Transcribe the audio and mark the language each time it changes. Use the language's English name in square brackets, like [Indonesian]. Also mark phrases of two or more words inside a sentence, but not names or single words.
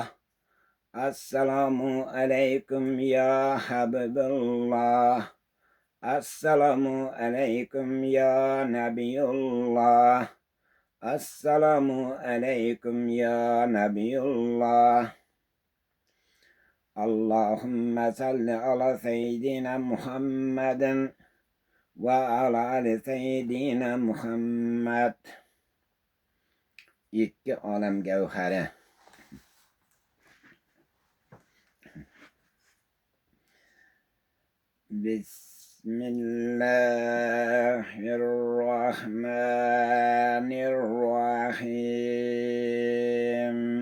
[Arabic] السلام عليكم يا حبيب الله. السلام عليكم يا نبي الله. السلام عليكم يا نبي الله. اللهم صل على سيدنا محمد وعلى آل سيدنا محمد. [Uzbek] İkki olam gavhari. [Arabic] بسم الله الرحمن الرحيم.